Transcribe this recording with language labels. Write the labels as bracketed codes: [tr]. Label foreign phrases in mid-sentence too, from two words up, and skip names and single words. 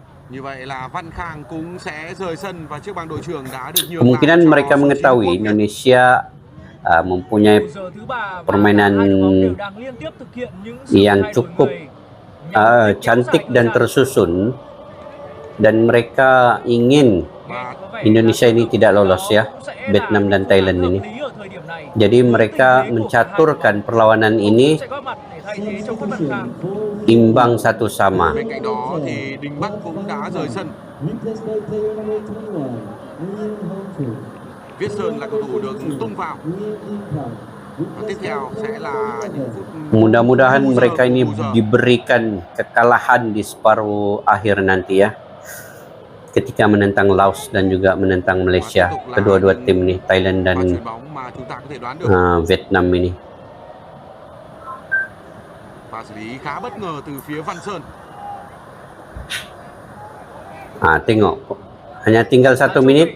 [ms] Kemungkinan mereka mengetahui Indonesia mempunyai permainan yang cukup cantik dan tersusun, dan mereka ingin Indonesia ini tidak lolos ya, Vietnam dan Thailand ini. Jadi mereka mencaturkan perlawanan ini imbang satu sama. [vi] Viết Sơn là cầu thủ được tung vào. Tiếp theo sẽ là những phút. [ms] Mudah-mudahan mereka ini diberikan kekalahan di separuh akhir nanti ya, ketika menentang Laos dan juga menentang Malaysia. Kedua-dua tim nih, Thailand dan Vietnam ini. Tengok, hanya tinggal 1 menit.